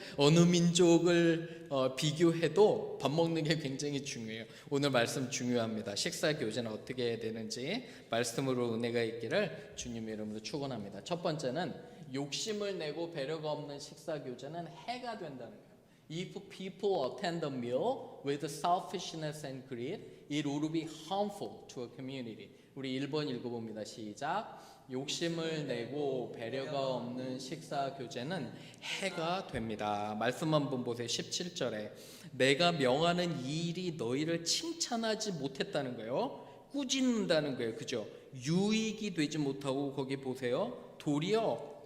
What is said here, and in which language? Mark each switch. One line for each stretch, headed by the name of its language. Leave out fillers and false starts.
Korean: 어느 민족을 비교해도 밥 먹는 게 굉장히 중요해요. 오늘 말씀 중요합니다. 식사 교제는 어떻게 해야 되는지 말씀으로 은혜가 있기를 주님의 이름으로 축원합니다. 첫 번째는 욕심을 내고 배려가 없는 식사 교제는 해가 된다는 거예요.
English: If people attend a meal with selfishness and greed, it would be harmful to a community.
Korean: 우리 1번 읽어봅니다. 시작. 욕심을 내고 배려가 없는 식사 교제는 해가 됩니다. 말씀 한번 보세요. 17절에 내가 명하는 이 일이 너희를 칭찬하지 못했다는 거예요. 꾸짖는다는 거예요. 그죠? 유익이 되지 못하고 거기 보세요. 도리어